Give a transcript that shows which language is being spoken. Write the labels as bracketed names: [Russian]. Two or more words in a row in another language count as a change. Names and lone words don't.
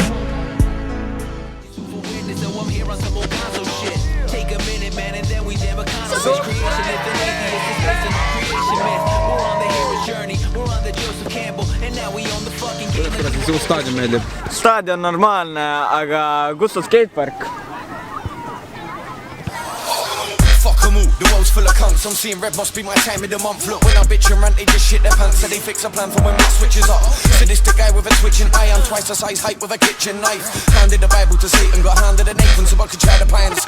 [English] I'm here on some old console shit. Take a minute, man, and then we never accomplish creation. If an atheist is based on creation myth, we're on the hero's journey. We're on the Joseph Campbell, and now we on the fucking game. [Estonian] Kuidas see uus staadion meeldib? Staadion normaalne, aga kus on skatepark? [English] The world's full of cunts, I'm seeing red must be my time of the month. Look, when I bitch and rant, they just shit their pants. So they fix a plan for when mix switches up. Sadistic guy with a twitching eye, I'm twice the size height with a kitchen knife. Handed the Bible to Satan, got handed a Nathan so I could try the pants.